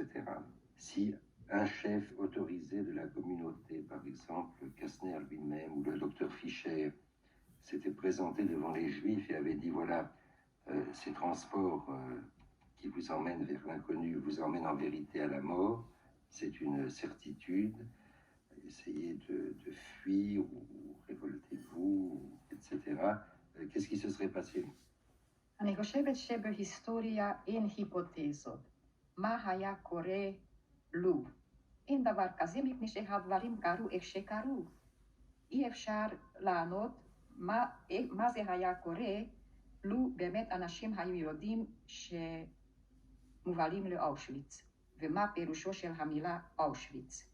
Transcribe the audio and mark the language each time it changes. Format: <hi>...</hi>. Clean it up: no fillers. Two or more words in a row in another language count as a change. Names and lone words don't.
<fr>Si un chef autorisé de la communauté, par exemple Kastner lui-même ou le docteur Fischer, s'était présenté devant les Juifs et avait dit voilà, ces transports qui vous emmènent vers l'inconnu vous emmènent en vérité à la mort, c'est une certitude, essayez de fuir ou révoltez-vous, etc. Qu'est-ce qui se serait passé?</fr> <he>אני חושבת שבהיסטוריה אין היפותזות. מה היה קורה לו? אין דבר כזה מפני שהדברים קרו איך שקרו. אי אפשר לענות מה זה היה קורה לו באמת אנשים היו יודעים שמובלים לאושוויץ, ומה פירושו של המילה אושוויץ.</he>